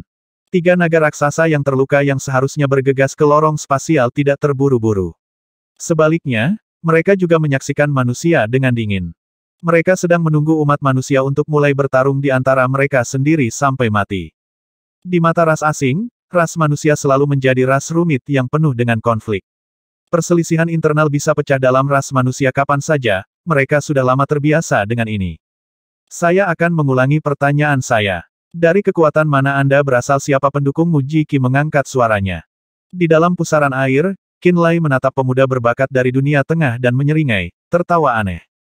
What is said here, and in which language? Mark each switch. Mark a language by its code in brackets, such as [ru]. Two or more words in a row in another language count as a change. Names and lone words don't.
[id] 3 naga raksasa yang terluka yang seharusnya bergegas ke lorong spasial tidak terburu-buru. Sebaliknya, mereka juga menyaksikan manusia dengan dingin. Mereka sedang menunggu umat manusia untuk mulai bertarung di antara mereka sendiri sampai mati. Di mata ras asing, ras manusia selalu menjadi ras rumit yang penuh dengan konflik. Perselisihan internal bisa pecah dalam ras manusia kapan saja, mereka sudah lama terbiasa dengan ini. Saya akan mengulangi pertanyaan saya. Dari kekuatan mana Anda berasal? Siapa pendukungmu? Jiki mengangkat suaranya. Di dalam pusaran air, Qin Lai menatap pemuda berbakat dari dunia tengah dan menyeringai, tertawa aneh.